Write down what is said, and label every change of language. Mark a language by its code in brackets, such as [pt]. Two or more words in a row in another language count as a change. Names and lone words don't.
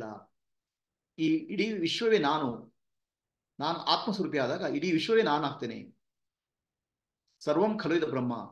[kn] ಈ ಇಡೀ ವಿಶ್ವವೇ ನಾನು. ನಾನು ಆತ್ಮಸ್ವರೂಪಿ ಆದಾಗ ಇಡೀ ವಿಶ್ವವೇ ನಾನು ಆಗ್ತೇನೆ. [sa] ಸರ್ವಂ ಖಲು ಇದು ಬ್ರಹ್ಮ.